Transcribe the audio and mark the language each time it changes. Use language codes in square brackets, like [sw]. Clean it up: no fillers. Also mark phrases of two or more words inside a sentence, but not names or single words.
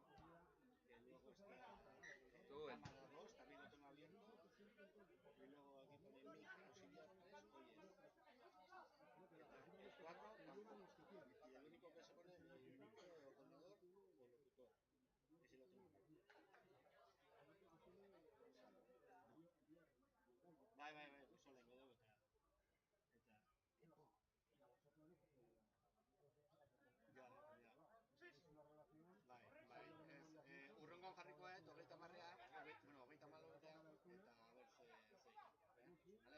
[es] Luego está cámara 2, también lo tengo abierto. Y luego aquí pone mic auxiliar 3, oyes. 4, tampoco. Y el único que se pone es el micro de ordenador o locutor. Ese lo tengo abierto. [eu] Bai, oso lehenko dugu eta... Ja. Bai, ez, urrengoan jarriko dut, 30-marrea, bueno, 30-malotea, eta a ber ze, vale?